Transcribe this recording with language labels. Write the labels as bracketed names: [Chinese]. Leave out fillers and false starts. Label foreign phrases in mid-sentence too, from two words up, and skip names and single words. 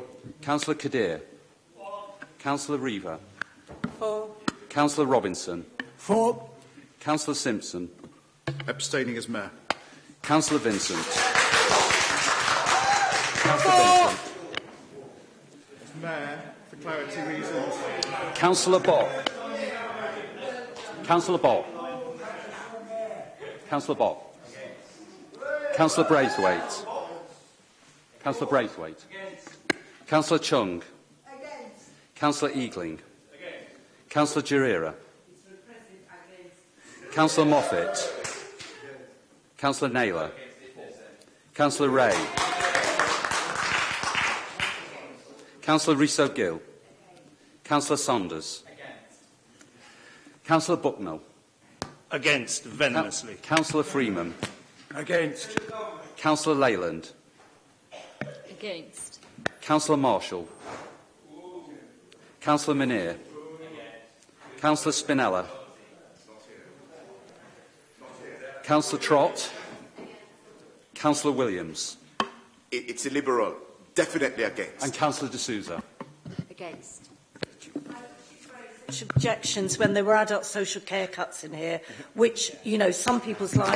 [English] Councillor Kadir. For. Councillor Reaver. For. Councillor Robinson. For. Councillor Simpson. Abstaining as Mayor. Councillor Vincent. Councillor Vincent. Mayor, for clarity reasons. Councillor Bott. Councillor Bott. Councillor Bott. Councillor Braithwaite. Councillor Braithwaite. Councillor Chung. Councillor Eagling. Councillor Gerera. Councillor Moffat. Councillor Naylor. Councillor Ray. Councillor Riso-Gill. Councillor Saunders. Councillor Bucknell. Against, venomously. Councillor Freeman. Against. Councillor Leyland. Against. Councillor Marshall. Councillor Minnier. Councillor Spinella. Councillor Trott. Councillor Williams. It's a Liberal. Definitely against. And Councillor D'Souza. Against. Objections when there were adult social care cuts in here, which, you know, some people's lives...